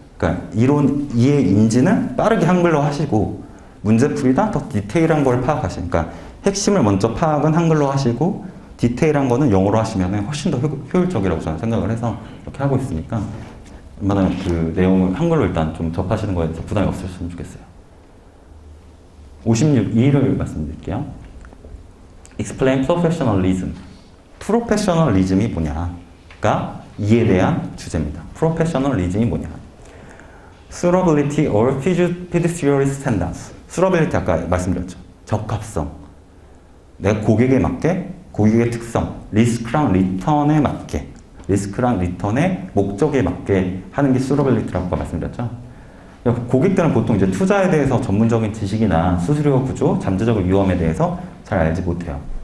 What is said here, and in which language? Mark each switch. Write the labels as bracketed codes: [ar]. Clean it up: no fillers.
[ko] 그러니까 이론 이해 인지는 빠르게 한글로 하시고 문제풀이다 더 디테일한 걸 파악하시니까 그러니까 핵심을 먼저 파악은 한글로 하시고 디테일한 거는 영어로 하시면 훨씬 더 효율적이라고 저는 생각을 해서 이렇게 하고 있으니까 얼마나 그 내용을 한글로 일단 좀 접하시는 거에 대해서 부담이 없으셨으면 좋겠어요. 56.2를 말씀드릴게요. [en] Explain professionalism. [ko] 프로페셔널리즘이 뭐냐가 이에 대한 주제입니다. 프로페셔널리즘이 뭐냐. [en] Suitability or fiduciary standards. [ko] Suitability 아까 말씀드렸죠. 적합성. 내가 고객에 맞게 고객의 특성, 리스크랑 리턴에 맞게, 리스크랑 리턴의 목적에 맞게 하는 게 수러빌리티라고 말씀드렸죠. 고객들은 보통 이제 투자에 대해서 전문적인 지식이나 수수료 구조, 잠재적 위험에 대해서 잘 알지 못해요.